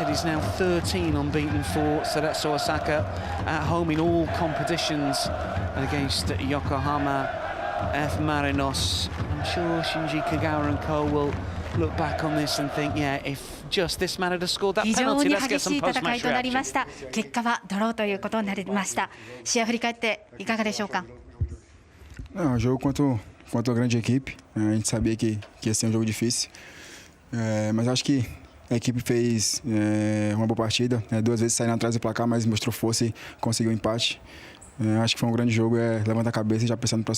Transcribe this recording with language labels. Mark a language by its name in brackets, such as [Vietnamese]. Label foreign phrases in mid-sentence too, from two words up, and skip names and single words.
[English] It is now 13 unbeaten for Cerezo Osaka at home in all competitions against Yokohama F Marinos. I'm sure Shinji Kagawa and co will look back on this and think, yeah, if just this man had scored that penalty, let's get some post-match reaction. [Japanese] 結果はドローということになりました。試合を振り返っていかがでしょうか。 [Portuguese] Um jogo contra uma grande equipe. A gente sabia que ia ser um jogo difícil, mas acho que a equipe fez uma boa partida. Duas vezes saindo atrás do placar, mas mostrou força e conseguiu o empate. Acho que foi um grande jogo. Levanta a cabeça e já pensando no próximo.